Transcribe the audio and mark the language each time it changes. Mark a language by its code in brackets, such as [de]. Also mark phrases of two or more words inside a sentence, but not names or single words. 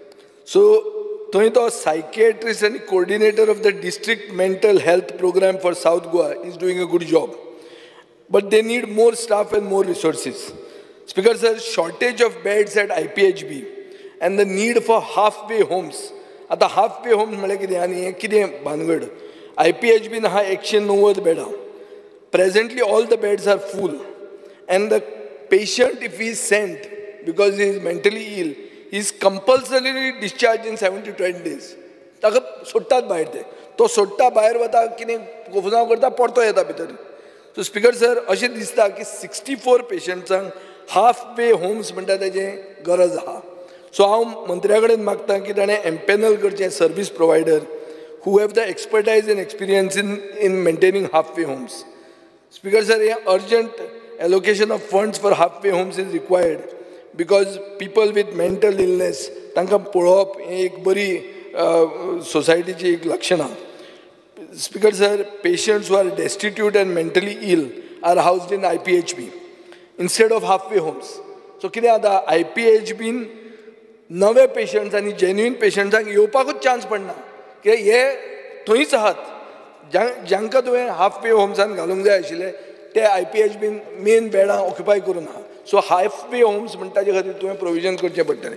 [en] So, the psychiatrist and coordinator of the district mental health program for South Goa is doing a good job. But they need more staff and more resources. Speaker sir, shortage of beds at IPHB and the need for halfway homes. [kok] आता [en] halfway homes [kok] म्हणजे कितें आनी हें कितें भानगड. IPHB न हा 190 बेडां. [en] Presently all the beds are full. And the patient, if he is sent because he is mentally ill, he is compulsorily discharged in 7 to 10 days. [kok] ताका सोडटात भायर ते. तो सोडटा भायर वता कितें गोफुसांव करता परतो येता भितर. [en] So Speaker sir, [kok] अशें दिसता की 64 पेशंट्सांक [en] halfway homes [kok] म्हणटा तेजें गरज आहा. [en] So [kok] हांव मंत्र्या कडेन मागता की ताणें एम्पॅनल करचें [en] service provider who have the expertise and experience in maintaining halfway homes. Speaker sir, urgent allocation of funds for halfway homes is required because people with mental illness, [kok] तांकां पळोवप हें एक बरी सोसायटीची एक लक्षणां. [en] Speaker sir, patients who are destitute and mentally ill are housed in IPHB instead of halfway homes. [kok] So कितें जाता IPHB नवे पेशंट्स आनी जेन्युइन पेशंट्सांक येवपाकूच चान्स पडना कित्याक हे थंयच आहात जांकां तुवें हाफवे होम्सान घालूंक जाय आशिल्ले ते IPHB मेन बेडां ऑक्युपाय करून आहा. [en] so halfway homes [kok] म्हणटा ताचे खातीर तुवें प्रोविजन करचें पडटलें.